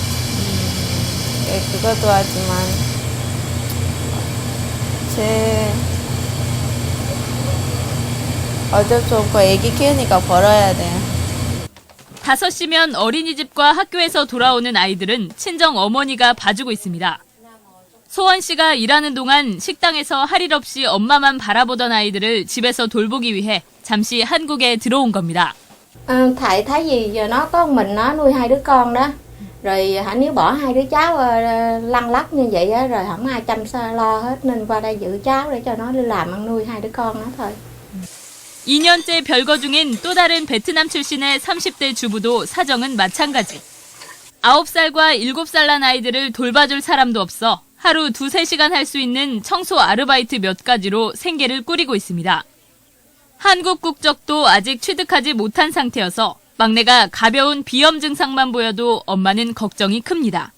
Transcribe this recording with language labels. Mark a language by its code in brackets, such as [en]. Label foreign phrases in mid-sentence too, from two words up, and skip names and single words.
[ko] 그것도 하지만 어쩔 수 없고 애기 키우니까 벌어야 돼요. 5시면 어린이집과 학교에서 돌아오는 아이들은 친정 어머니가 봐주고 있습니다. 소원 씨가 일하는 동안 식당에서 할 일 없이 엄마만 바라보던 아이들을 집에서 돌보기 위해 잠시 한국에 들어온 겁니다. [vi] Thầy thấy gì giờ nó có mình nó nuôi hai đứa con đó Rồi nếu bỏ hai đứa cháu lăn lóc như vậy á, rồi không ai chăm lo hết, nên qua đây giữ cháu để cho nó đi làm ăn nuôi hai đứa con nó thôi. [ko] 2년째 별거 중인 또 다른 베트남 출신의 30대 주부도 사정은 마찬가지. 9살과 7살 난 아이들을 돌봐줄 사람도 없어 하루 2-3시간 할 수 있는 청소 아르바이트 몇 가지로 생계를 꾸리고 있습니다. 한국 국적도 아직 취득하지 못한 상태여서 막내가 가벼운 비염 증상만 보여도 엄마는 걱정이 큽니다.